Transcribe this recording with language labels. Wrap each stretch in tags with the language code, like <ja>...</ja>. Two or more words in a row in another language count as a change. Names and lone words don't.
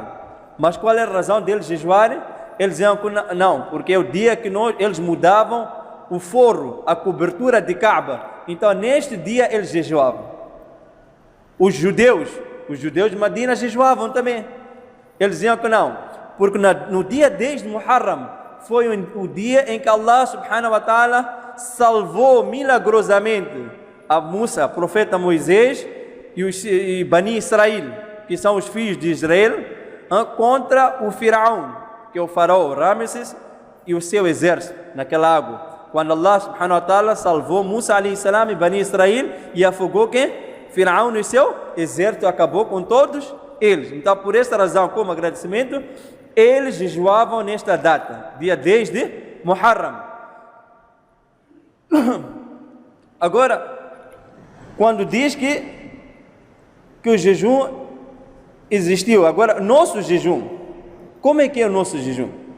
<pt>Mas qual é a razão deles jejuarem? Eles diziam que não, porque é o dia que eles mudavam o forro, a cobertura de Kaaba. Então neste dia eles jejuavam. Os judeus de Medina jejuavam também. Eles diziam que não, porque no dia 10 de Muharram foi o dia em que Allah</pt> <ar>subhanahu wa ta'ala</ar> <pt>salvou milagrosamente a Musa, profeta Moisés, e Bani Israel, que são os filhos de Israel, contra o Firaun, que é o faraó Ramesses, e o seu exército naquela água. Quando Allah</pt> <ar>subhanahu wa ta'ala</ar> <pt>salvou Musa</pt> <ar>alayhi salam</ar> <pt>e Bani Israel e afogou quem? Firaun e seu exército, acabou com todos eles. Então, por esta razão, como agradecimento, eles jejuavam nesta data, dia 10 de Muharram. Agora, quando diz que o jejum existiu, agora, nosso jejum, como é que é o nosso jejum?</pt>